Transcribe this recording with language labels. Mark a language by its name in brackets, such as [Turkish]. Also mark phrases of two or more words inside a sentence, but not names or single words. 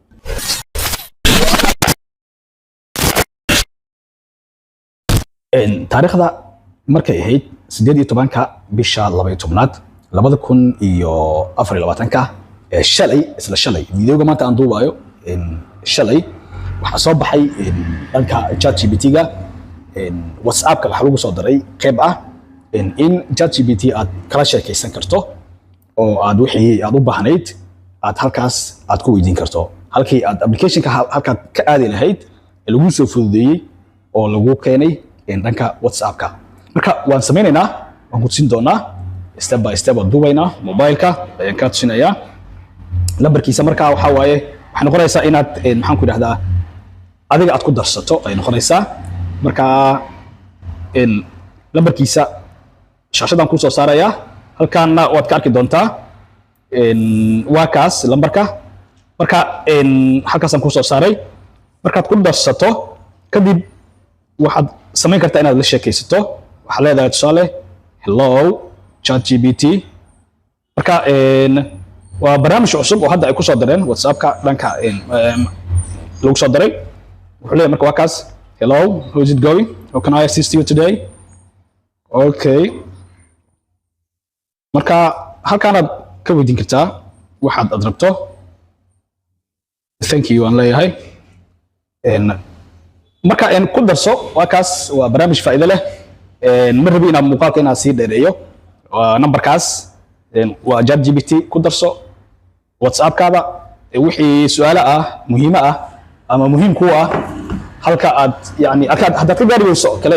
[Somali] taariikhda markay ahayd 18ka bisha 12aad 2024 shalay isla shalay videoga maanta aan duubayo shalay waxa soo baxay dhanka ChatGPT-ga WhatsApp-ka waxa lagu soo diray qayb ah in ChatGPT aad kala sheekaysan karto oo aad wixii aad u baahnayd aad halkaas aad ku weydiin karto halkii aad application-ka halka ka aadi lahayd lagu soo fududeeyay oo lagu keenay dhanka WhatsApp-ka marka waan sameynaynaa waan ku siin doonaa [English] step by step [Somali] oo duubayna mobileka ayaan ka tusinayaa lambarkiisa marka waxa waaye waxay noqonaysaa inaad maxaan ku yiraahdaa adiga aad ku darsato ay noqonaysaa marka lambarkiisa shaashadan ku soo saaraya halkaana waad ka arki doontaa waa kaas lambarka marka halkaas aan ku soo saaray markaad ku darsato kadib waxaad samayn kartaa inaad la sheekaysato waxaad leedahay tusaale hello ChatGPT marka waa barnaamij cusub oo hadda ay ku soo dareen WhatsApp-ka dhanka lagu soo daray wuxuu leeyahay marka waa kaas [English] hello how is it going how can I assist you today okay [Somali] marka halkaanaad ka weydiin kartaa waxaad aad rabto [English] thank you [Somali] aan leeyahay marka ku darso waa kaas waa barnaamij faa'iido leh ma rabi inaad muuqaalka inaad sii dheereeyo numberkaas waa ChatGPT ku darso WhatsApp-kaada wixii su'aalo ah muhiim ah ama muhiim ku ah halka aad yani haddaad ka gaari weyso kale